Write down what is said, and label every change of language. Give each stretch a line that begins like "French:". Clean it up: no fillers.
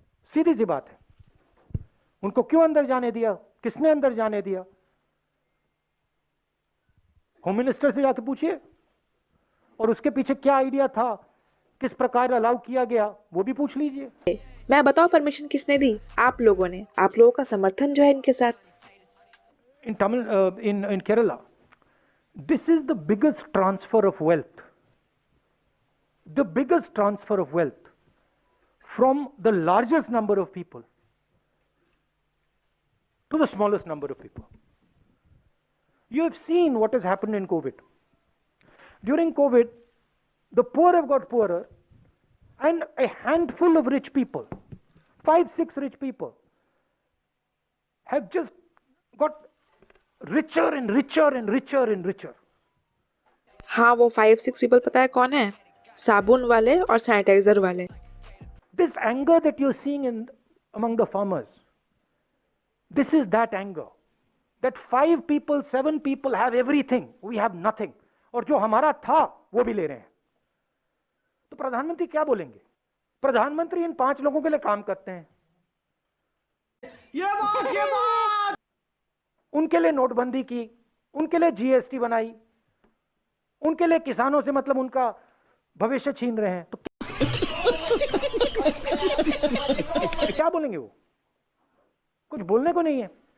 Hindi: सीधी सी बात है, उनको क्यों अंदर जाने दिया, किसने अंदर जाने दिया? होम मिनिस्टर से जाके पूछिए, और उसके पीछे क्या आइडिया था, किस प्रकार अलाउ किया गया, वो भी पूछ लीजिए। मैं बताओ परमिशन किसने दी? आप लोगों ने। आप लोगों का समर्थन जो है इनके साथ।
English: In Kerala, this is the biggest transfer of wealth. The biggest transfer of wealth from the largest number of people to the smallest number of people. You have seen what has happened in COVID. During COVID, the poor have got poorer, and a handful of rich people, 5-6 rich people, have just got richer and richer and richer and richer.
Hindi: हाँ, वो 5-6 people पता है कौन है? साबुन वाले और sanitiser वाले।
English: This anger that you're seeing among the farmers, this is that anger. That 5 people, 7 people have everything, we have nothing.
Hindi: और जो हमारा था वो भी ले रहे हैं। तो प्रधानमंत्री क्या बोलेंगे? प्रधानमंत्री इन 5 लोगों के लिए काम करते हैं। ये बात। उनके लिए नोटबंदी की, उनके लिए जीएसटी बनाई, उनके लिए किसानों से मतलब उनका भविष्य छीन रहे हैं। तो क्या बोलेंगे वो? कुछ बोलने को नहीं है।